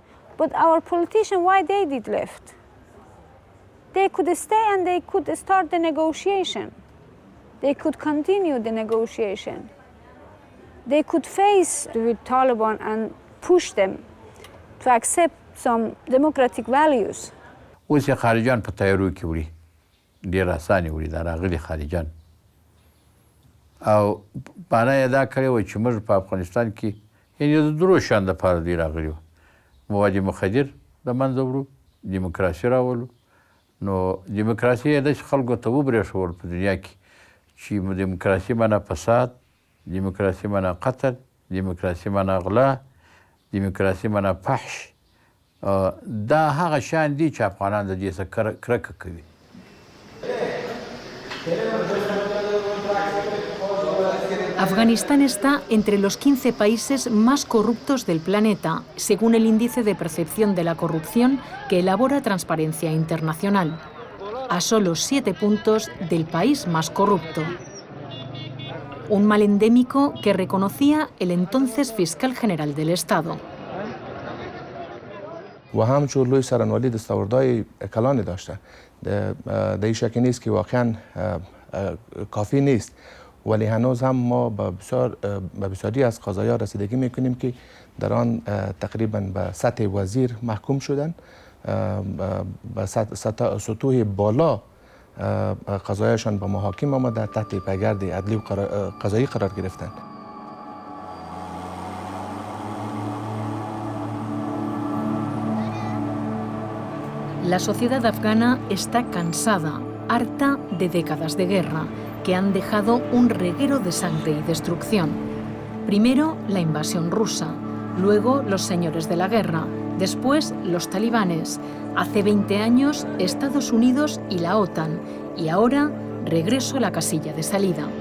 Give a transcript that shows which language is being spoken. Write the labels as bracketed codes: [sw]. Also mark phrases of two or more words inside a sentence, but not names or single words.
[en] But our politicians, why they did left? They could stay and they could start the negotiation. They could continue the negotiation. They could face with Taliban and push them to accept some democratic values. [ps] اوس خارجان په تیارو کې وړي ډېر اسانه وړي دا راغلي خارجان او باندې ادا کړی و چې موږ په افغانستان کې یعنې د درو شان د پاره دی راغلی مواد مخدر د منځه وړو، دیموکراسي راولو. نو دیموکراسي یې داسې خلکو ته وبرېښول په دنیا کې چې دیموکراسي معنا فساد، دیموکراسي معنا قتل، دیموکراسي معنا غلا، دیموکراسي معنا فحش. دا هغه شیان دي چې افغانان د دې څخه کرکه کوي. [es] Afganistán está entre los 15 países más corruptos del planeta, según el índice de percepción de la corrupción que elabora Transparencia Internacional, a solo 7 puntos del país más corrupto. Un mal endémico que reconocía el entonces fiscal general del Estado. [fa] و همچون لوی سرانوالی دستاوردهای کلانی داشته. در این شکی نیست که واقعا کافی نیست، ولی هنوز هم ما به بسیاری از قضایا رسیدگی میکنیم که در آن تقریبا به سطح وزیر محکوم شدن، به سطوح بالا قضایشان به محاکم آمده، تحت پیگرد عدلی و قضایی قرار گرفتند. [es] La sociedad afgana está cansada, harta de décadas de guerra, que han dejado un reguero de sangre y destrucción. Primero la invasión rusa, luego los señores de la guerra, después los talibanes, hace 20 años Estados Unidos y la OTAN, y ahora regreso a la casilla de salida.